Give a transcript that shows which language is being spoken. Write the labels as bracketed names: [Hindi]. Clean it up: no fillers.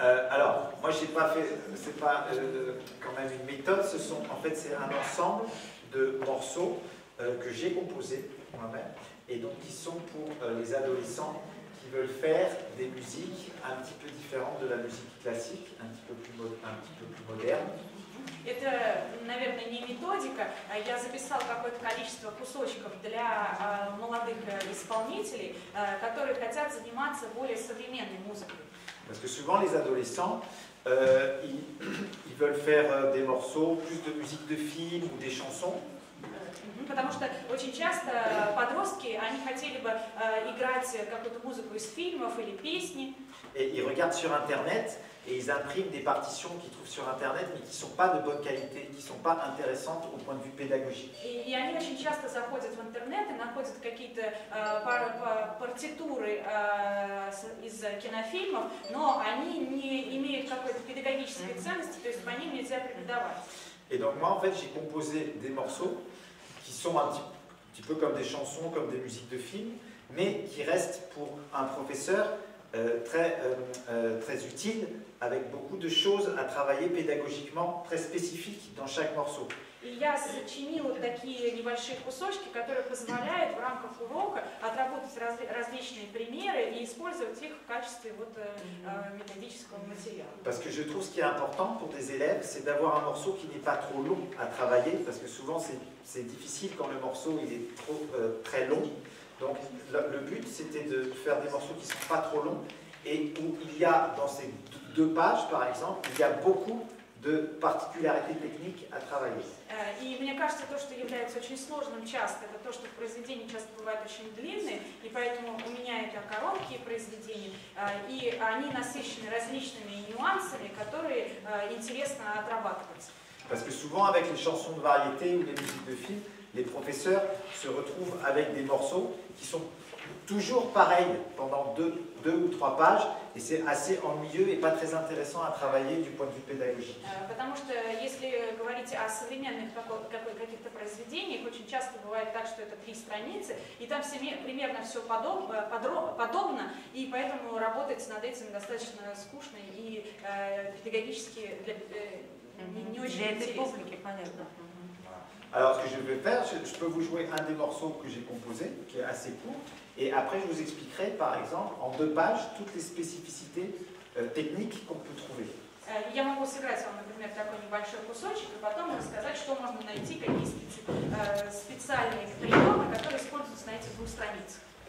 [French] Alors, moi, j'ai pas fait, c'est pas quand même une méthode, en fait, c'est un ensemble de morceaux que j'ai composés moi-même, et donc qui sont pour les adolescents qui veulent faire des musiques un petit peu différentes de la musique classique, un petit peu plus moderne. [Russian] Это, наверное, не методика. Я записал какое-то количество кусочков для молодых исполнителей, которые хотят заниматься более современной музыкой. [French] Parce que souvent les adolescents, ils veulent faire des morceaux, plus de musique de film ou des chansons. [Russian] Потому что очень часто подростки, они хотели бы играть какую-то музыку из фильмов или песни. [French] Et ils regardent sur Internet et ils impriment des partitions qu'ils trouvent sur Internet, mais qui ne sont pas de bonne qualité, qui ne sont pas intéressantes au point de vue pédagogique. [Russian] И они очень часто заходят в интернет и находят какие-то партитуры из кинофильмов, но они не имеют какой-то педагогической ценности, то есть по ним нельзя преподавать. [French] Et donc moi, en fait, j'ai composé des morceaux qui sont un petit peu comme des chansons, comme des musiques de film, mais qui restent pour un professeur très utile, avec beaucoup de choses à travailler pédagogiquement, très spécifiques dans chaque morceau. [Russian] И я сочинила такие небольшие кусочки, которые позволяют в рамках урока отработать различные примеры и использовать их в качестве методического материала. [French] Parce que je trouve ce qui est important pour des élèves, c'est d'avoir un morceau qui n'est pas trop long à travailler, parce que souvent c'est difficile quand le morceau il est très long. Donc le but c'était de faire des morceaux qui ne sont pas trop longs et où il y a dans ces 2 pages par exemple, il y a beaucoup de particularités techniques à travailler. [Russian] И мне кажется, то, что является очень сложным часто, это то, что произведения часто бывают очень длинные, и поэтому у меня это короткие произведения, и они насыщены различными нюансами, которые интересно отрабатывать. [French] Parce que souvent avec les chansons de variété ou les musiques de film, les professeurs se retrouvent avec des morceaux qui sont toujours pareils pendant 2 ou 3 pages, et c'est assez ennuyeux et pas très intéressant à travailler du point de vue pédagogique. [Russian] Потому что если говорить о современных каких-то произведениях, очень часто бывает так, что это 3 страницы, и там примерно все подобно, и поэтому работать над этим достаточно скучно и педагогически не очень интересно. [French] Alors, ce que je vais faire, je peux vous jouer un des morceaux que j'ai composé, qui est assez court, et après je vous expliquerai, par exemple, en 2 pages, toutes les spécificités techniques qu'on peut trouver. [Russian] Я могу сыграть вам, например, такой небольшой кусочек, и потом рассказать, что можно найти, какие специальные приемы, которые используются на этих 2 страницах.